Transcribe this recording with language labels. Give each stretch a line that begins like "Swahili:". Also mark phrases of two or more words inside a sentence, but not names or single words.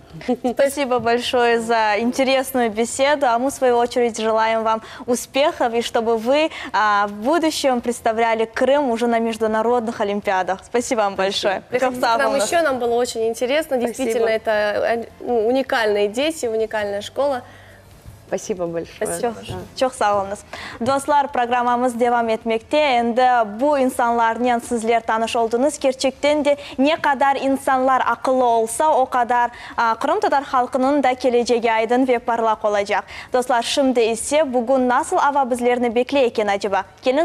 Russian: Спасибо большое за интересную беседу, а мы, в свою очередь, желаем вам успехов, и чтобы вы в будущем представляли Крым уже на международных олимпиадах. Спасибо вам большое. Приходите к нам еще, нам было очень интересно. Действительно, это уникальные дети, уникальная школа. Спасибо большое.
Crimean Tatar: Çok sağ olunuz. Dostlar, programımız devam etmekte. Endi bu insanlarla sizler tanış oldunuz. Gerçekten de ne kadar insanlar akıllı olsa o kadar Kırım Tatar halkının da geleceği aydın ve parlak olacak. Dostlar, şimdi ise bugün nasıl hava bizlerini bekliyor eken acaba?